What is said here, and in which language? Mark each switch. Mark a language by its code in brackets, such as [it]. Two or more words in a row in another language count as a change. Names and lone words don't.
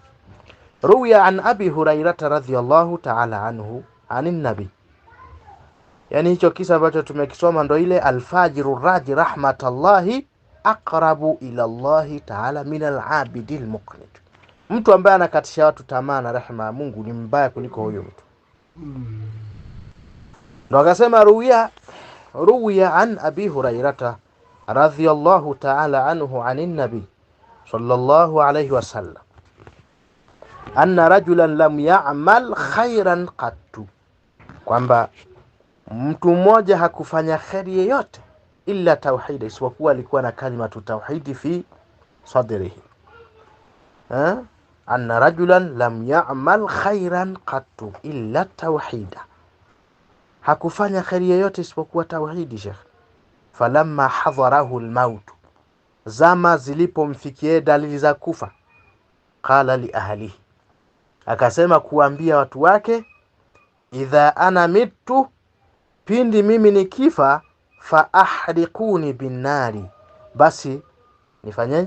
[ar] روي عن أبي هريرة رضي الله تعالى عنه عن النبي, [sw] yani hicho kisa ambacho tumekisoma ndo ile [ar] الفاجر الراجي رحمة الله أقرب إلى الله تعالى من العابد المقنط, [sw] mtu ambaye anakatisha watu tamaa na rehema ya Mungu ni mbaya kuliko huyo mtu. Ndo akasema [ar] روي عن أبي هريرة رضي الله تعالى عنه عن النبي صلى الله عليه وسلم أن رجلا لم يعمل خيرا قط, [sw] kwamba mtu mmoja hakufanya khairi yoyote [ar] إلا التوحيد, [sw] isipokuwa alikuwa na kalima tu tauhidi [ar] في صدره. أن رجلا لم يعمل خيرا قط إلا التوحيد, [sw] hakufanya khairi yoyote isipokuwa tauhidi Sheikh. [ar] فلما حضره الموت, [sw] zama zilipomfikia dalili za kufa, [ar] قال لأهله, [sw] akasema kuambia watu wake, [ar] إذا أنا مت, [sw] pindi mimi nikifa, [ar] فأحرقوني بالنار, [sw] basi nifanyaje?